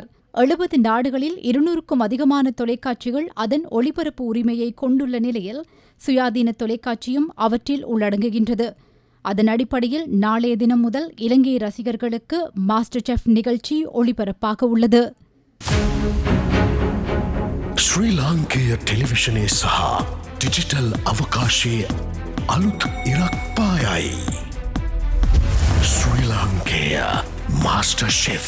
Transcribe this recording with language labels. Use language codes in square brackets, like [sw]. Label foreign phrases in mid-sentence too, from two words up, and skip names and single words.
[ta] 70 நாடுகளில் 200க்கும் அதிகமான தொலைக்காட்சிகள் அதன் ஒளிபரப்பு உரிமையை கொண்டுள்ள நிலையில் சுயாதீன தொலைக்காட்சியும் அவற்றில் உள்ளடங்குகின்றது. அதன் அடிப்படையில் நாளைய தினம் முதல் இலங்கை ரசிகர்களுக்கு மாஸ்டர் செஃப் நிகழ்ச்சி ஒளிபரப்பாக உள்ளது. [si] ශ්‍රී ලාංකේය ටෙලිවිෂනයේ සහ ඩිජිටල් අවකාශයේ අලුත් ඉරක් පායයි. ශ්‍රී ලාංකේය මාස්ටර් ෂෙෆ්.